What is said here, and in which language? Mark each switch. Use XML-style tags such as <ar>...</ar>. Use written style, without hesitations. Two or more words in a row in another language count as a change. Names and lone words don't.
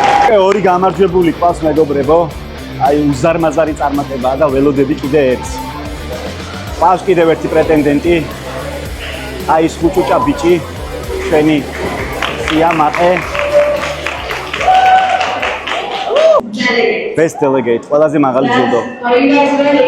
<ka>უკვე ორი გამარჯვებული ყავს მეგობრებო. აი უზარმაზარი წარმატებაა და ველოდები კიდე ერთს. ყავს კიდევ ერთი პრეტენდენტი. აი ეს ხუჭუჭა ბიჭი, ჩვენი სიამაყე.</ka> <en>Best delegate,</en> <ka>ყველაზე მაღალი ჯილდო.</ka> <en>Are you guys ready?</en>